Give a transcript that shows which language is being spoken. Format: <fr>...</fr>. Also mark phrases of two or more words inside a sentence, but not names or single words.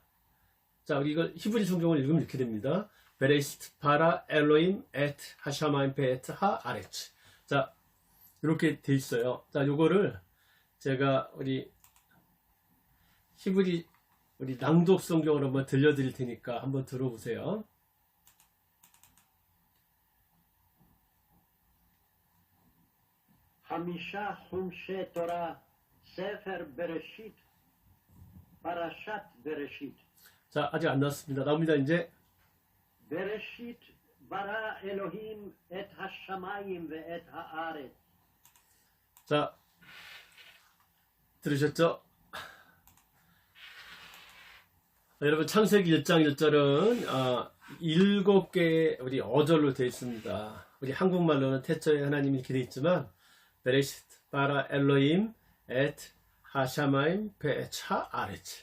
<ko>자, 우리 이걸 히브리 성경을 읽으면 이렇게 됩니다.</ko> <he>בראשית ברא אלוהים את השמיים ואת ה ארץ.</he> <ko>자, 이렇게 돼 있어요. 자, 요거를 제가 우리 히브리 우리 낭독 성경으로 한번 들려드릴 테니까 한번 들어보세요.</ko> <he>חמישה חומשי תורה, ספר בראשית, פרשת בראשית.</he> <ko>자, 아직 안 나왔습니다. 나옵니다, 이제.</ko> <he>בראשית ברא אלוהים את השמיים ואת הארץ.</he> <ko>자, 들으셨죠? 여러분, 창세기 1장 1절은 7개의 우리 어절로 되어 있습니다. 우리 한국말로는 태초에 하나님이 이렇게 되어 있지만</ko> <he>בראשית ברא אלוהים את השמיים ואת ארץ.</he>